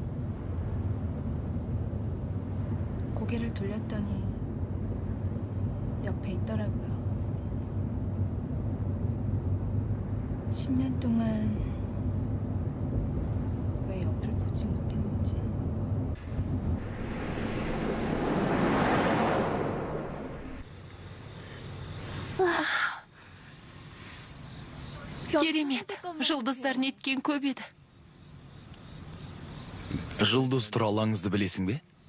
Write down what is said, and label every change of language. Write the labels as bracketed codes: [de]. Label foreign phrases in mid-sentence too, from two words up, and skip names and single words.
[ko] 고개를 돌렸더니 옆에 있더라고요. 10년 동안 왜 옆을 보지 못했는지. [kk] Керемет, жұлдыздар неткен көп еді. Жұлдыз туралы аңызды білесің бе?